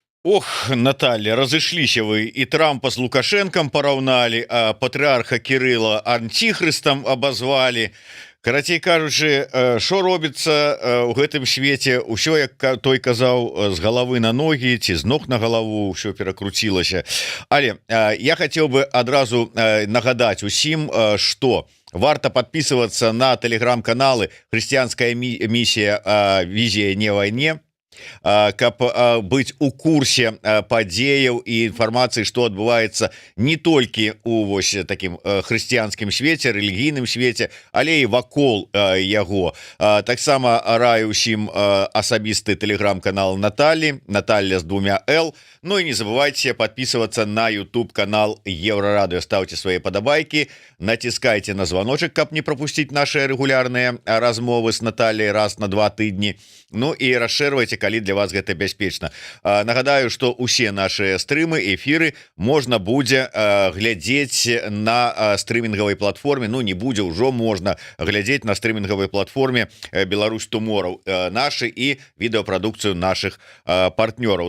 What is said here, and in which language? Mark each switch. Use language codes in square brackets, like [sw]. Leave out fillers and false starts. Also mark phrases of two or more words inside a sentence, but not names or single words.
[be] Ох, Наталья, разышліся вы, і Трампа з Лукашенком параўналі, а патрыарха Кирилла антихрыстам абазвалі. Карацей кажучы, што робіцца ў гэтым свеце, усё, як той казаў, з галавы на ногі ці з ног на галаву, ўсё перакруцілася. Але я хацеў бы адразу нагадаць усім, што варта [ru] подписываться на телеграм-каналы «Христианская миссия. Визия не войне», [be] каб быць у курсе падзеяў і інфармацыі, што адбываецца не толькі у вось такім хрысціянскім свеце, рэлігійным свеце, але і вакол яго. Таксама раю ўсім асабісты тэлеграм-канал Наталья з 2 Л. [ru] Ну і не забывайте подписываться на YouTube канал Еврорадио, ставьте свои подобайки, натискайте на звоночек, каб не пропустить наши регулярные размовы с Натальей [be] раз на 2 тыдні. Ну і расширвайте, калі для вас гэта бяспечна. Нагадаю, што усе наши стрымы, эфиры можна будзе глядзець на стрымінгавай платформе. Ну, не будзе, ўжо можна глядзець на стрымінгавай платформе Беларусь Tomorrow нашы і відэапрадукцыю наших партнёраў.